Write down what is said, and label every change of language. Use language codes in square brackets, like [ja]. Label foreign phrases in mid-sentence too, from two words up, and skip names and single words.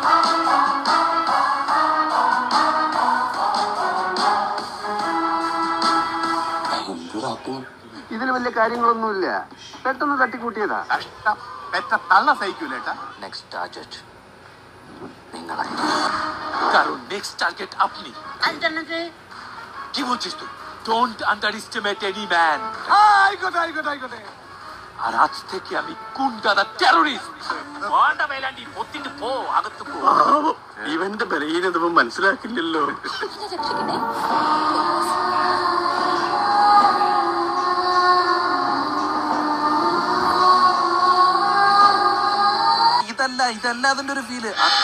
[ml] ഇതിൽ വലിയ കാര്യങ്ങളൊന്നുമില്ല, പെട്ടെന്ന് തട്ടിക്കൂട്ടിയതാ. കഷ്ടം, പെറ്റ തള്ള സഹിക്കൂലേട്ടാ. [en] next target [ml] നിങ്ങളെ. [bn] কারণ [en] next target [bn] আপনি। কি বলছিস তুই? [en] don't underestimate any man. [bn] আইগোটে। আর আজ থেকে আমি গুন্ডা টেররিস্ট। [ml] വേണ്ട മേലാണ്ടി ഒത്തിട്ട് പോ, അകത്ത് പോ. ഇവന്റെ ബലഹീനത മനസ്സിലാക്കില്ലല്ലോ. രക്ഷിക്കണേ. ഇതല്ല അതിന്റെ ഒരു ഫീല്.